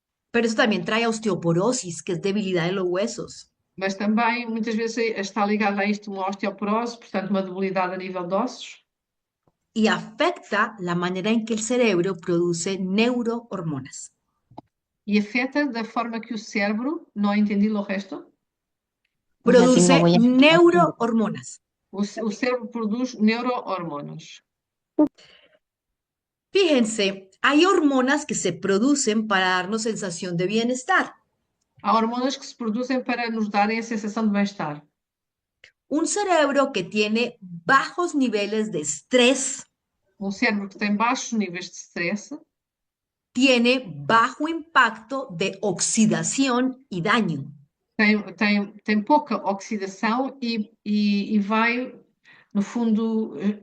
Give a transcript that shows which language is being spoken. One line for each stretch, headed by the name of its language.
Spanish: Pero eso también trae osteoporosis, que es debilidad en los huesos.
Portuguese: Mas também muitas vezes está ligada a isto uma osteoporose, portanto uma debilidade a nível de ossos.
Spanish: Y afecta la manera en que el cerebro produce neurohormonas.
Portuguese: E afeta da forma que o cérebro, não entendi o resto,
Spanish: Produce neurohormonas.
Portuguese: o cérebro produz neurohormonas.
Spanish: Fíjense, hay hormonas que se producen para darnos sensación de bienestar.
Portuguese: Há hormonas que se produzem para nos darem a sensação de bem-estar.
Spanish: Un cerebro que tiene bajos niveles de estrés
Portuguese: Um cérebro que tem baixos níveis de stress
Spanish: tiene bajo impacto de oxidación y daño.
Portuguese: tem pouca oxidação e vai, no fundo,